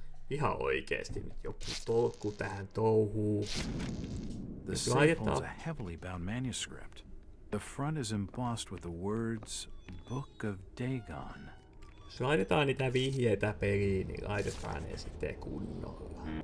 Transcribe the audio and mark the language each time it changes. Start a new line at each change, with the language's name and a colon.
Finnish: Ihan oikeesti nyt joku tolkku tähän touhuun.
English: The safe holds a heavily bound manuscript. The front is embossed with the words Book of Dagon.
Finnish: Jos laitetaan niitä vihjeitä peliin, niin laitetaan ne sitten kunnolla.